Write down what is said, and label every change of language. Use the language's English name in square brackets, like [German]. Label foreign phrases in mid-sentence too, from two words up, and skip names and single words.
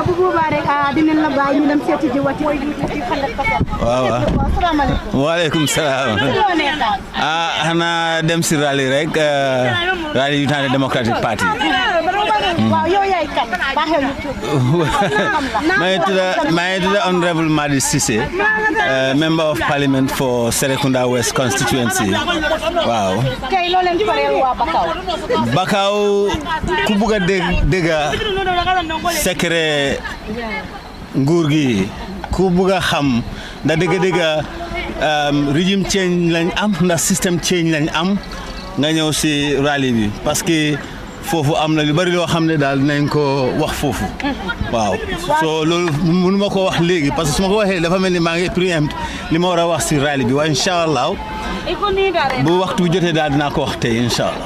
[Arabic] وعليكم السلام. [Wolof] Hana dem si rally rek rally United Democratic Party. Wow, yow yaay kan baxew ñu [English] My Honorable Madi Cissé, Member of Parliament for Serekunda West constituency. Wow. [Wolof] Kay lo leen farel wa Bakaw ku bëgg a dégg secret nguur gi ku bëgg a xam da dégg [French] régime change [Wolof] lañ am ndax [French] système change [Wolof] lañ am nga ñëw si rally bi [French] parce que [Wolof] foofu am na lu bari loo xam ne daal nañ ko wax foofu waaw so loolu mënu ma ko wax léegi [French] parce que [Wolof] su ma ko waxee dafa mel ni maa ngi préempt li ma war a wax si rally bi waaye [Arabic] إن شاء الله [Wolof] bu waxtu jotee daal dinaa ko wax tey [Arabic] إن شاء الله.